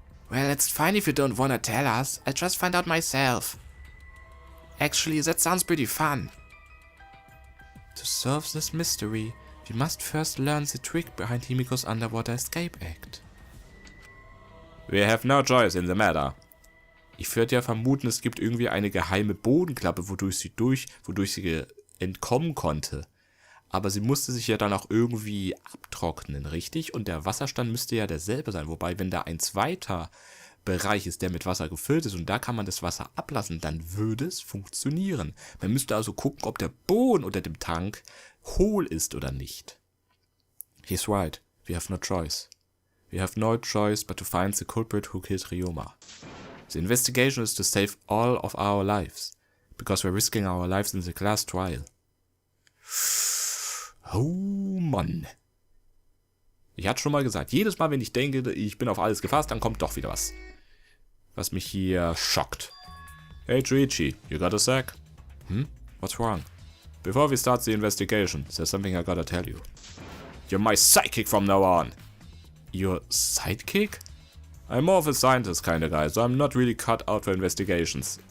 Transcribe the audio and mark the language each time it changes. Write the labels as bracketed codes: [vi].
[en] Well, it's fine if you don't wanna tell us. I'll just find out myself. Actually, that sounds pretty fun. To solve this mystery, we must first learn the trick behind Himiko's underwater escape act. We have no choice in the matter. [de] Ich würde ja vermuten, es gibt irgendwie eine geheime Bodenklappe, wodurch sie entkommen konnte. Aber sie musste sich ja dann auch irgendwie abtrocknen, richtig? Und der Wasserstand müsste ja derselbe sein. Wobei, wenn da ein zweiter Bereich ist, der mit Wasser gefüllt ist und da kann man das Wasser ablassen, dann würde es funktionieren. Man müsste also gucken, ob der Boden unter dem Tank hohl ist oder nicht. [en] He's right. We have no choice. We have no choice but to find the culprit who killed Ryoma. The investigation is to save all of our lives, because we're risking our lives in the class trial. [de] Oh Mann. Ich hatte schon mal gesagt, jedes Mal, wenn ich denke, ich bin auf alles gefasst, dann kommt doch wieder was mich hier schockt. [en] Hey Juichi, you got a sec? What's wrong? Before we start the investigation, there's something I gotta tell you. You're my sidekick from now on. Your sidekick? I'm more of a scientist kind of guy, so I'm not really cut out for investigations.